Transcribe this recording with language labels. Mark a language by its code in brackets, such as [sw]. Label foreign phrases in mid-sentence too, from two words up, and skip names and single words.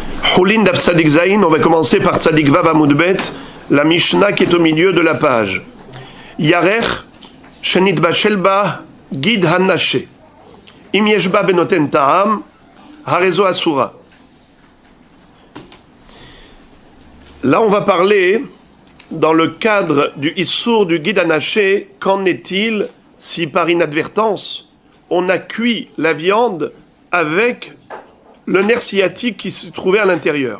[he] חולין דף צדי זין, [fr] on va commencer par [he] צדי וו עמוד בית, [fr] la Mishnah qui est au milieu de la page. [he] ירך שנתבשלה בה גיד הנשה. אם יש בה בנותן טעם הרי זו אסורה. [fr] Là, on va parler, dans le cadre du Issour du [he] גיד הנשה, [fr] qu'en est-il si par inadvertance, on a cuit la viande avec le nerf sciatique qui se trouvait à l'intérieur.